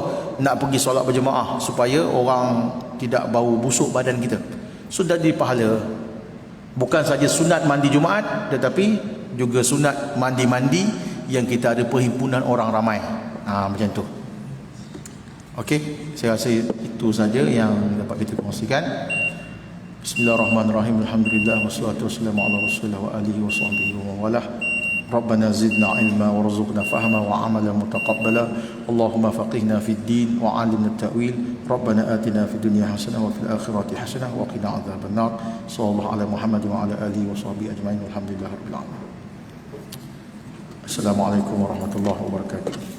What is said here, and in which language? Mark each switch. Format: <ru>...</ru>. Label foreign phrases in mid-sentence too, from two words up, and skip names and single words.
<ms>Nak pergi solat berjemaah supaya orang tidak bau busuk badan kita. Sudah di pahala. Bukan saja sunat mandi Jumaat, tetapi juga sunat mandi-mandi yang kita ada perhimpunan orang ramai. Macam tu. Okey, saya rasa itu saja yang dapat kita kongsikan.</ms> <ar>بسم الله الرحمن الرحيم. الحمد لله والصلاة والسلام على رسول الله وعلى آله وصحبه ووالاه. ربنا زدنا علما وارزقنا فهما وعملا متقبلا. اللهم فقهنا في الدين وعلمنا التأويل. ربنا آتنا في الدنيا حسنة وفي الآخرة حسنة وقنا عذاب النار. صلى الله على محمد وعلى آله وصحبه أجمعين. الحمد لله رب العالمين. السلام عليكم ورحمة الله وبركاته.</ar>